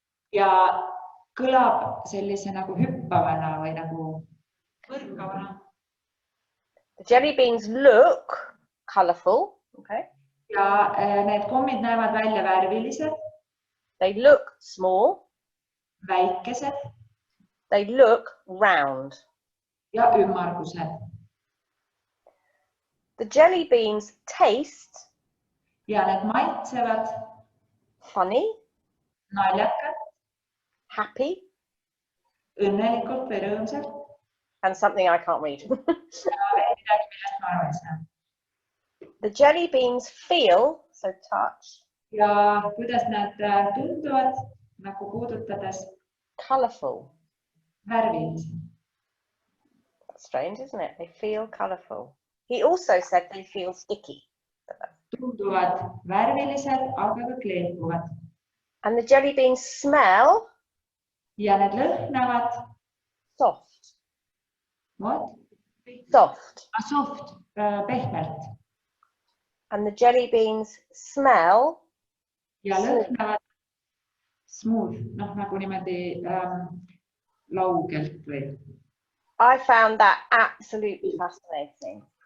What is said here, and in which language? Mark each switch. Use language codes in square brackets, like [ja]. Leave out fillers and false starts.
[et] Ja kõlab sellise nagu hüppavana või nagu põrkavana. [en] The jelly beans look colourful. Okay. [et] Ja need kommid näevad välja värvilised. [en] They look small. [et] Väikesed. [en] They look round. [et] Ja ümmargused. [en] The jelly beans taste. [et] Ja need maitsevad. [en] Funny. [et] Naljakad. [en] Happy. [et] Õnnelikult või rõõmsalt. [en] And something I can't read. [et] Midagi, millest ma aru ei saa. [en] The jelly beans feel, so touch. [et] Ja kuidas nad tunduvad, nagu puudutades. [en] Colourful. [et] Värvilised. [en] Strange, isn't it? They feel colourful. He also said they feel sticky. [et] Tunduvad värvilised, aga ka kleepuvad. [en] And the jelly beans smell. [et] Ja need lõhnavad. [en] Soft. What? Soft. [et] Soft, pehmelt. [en] And the jelly beans smell. [et] Ja lõhnavad smooth, nagu niimoodi laugelt või. [en] I found that absolutely fascinating.